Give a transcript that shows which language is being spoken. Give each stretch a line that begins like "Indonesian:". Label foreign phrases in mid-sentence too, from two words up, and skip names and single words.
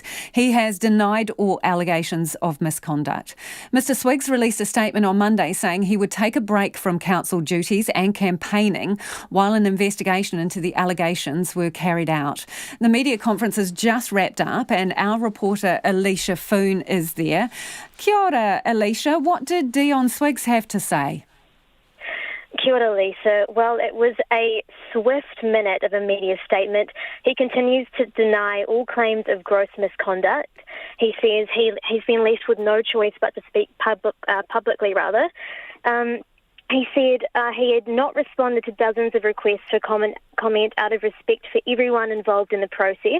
English: He has denied all allegations of misconduct. Mr Swiggs released a statement on Monday saying he would take a break from council duties and campaigning while an investigation into the allegations were carried out. The media conference has just wrapped up and our reporter Alicia Foon is there.
Māori: Kia ora,
English: Alicia. What did Dion Swiggs have to say?
Māori: Kia ora,
English: Lisa. Well, it was a swift minute of a media statement. He continues to deny all claims of gross misconduct. He says he's been left with no choice but to speak publicly. He said he had not responded to dozens of requests for comment out of respect for everyone involved in the process.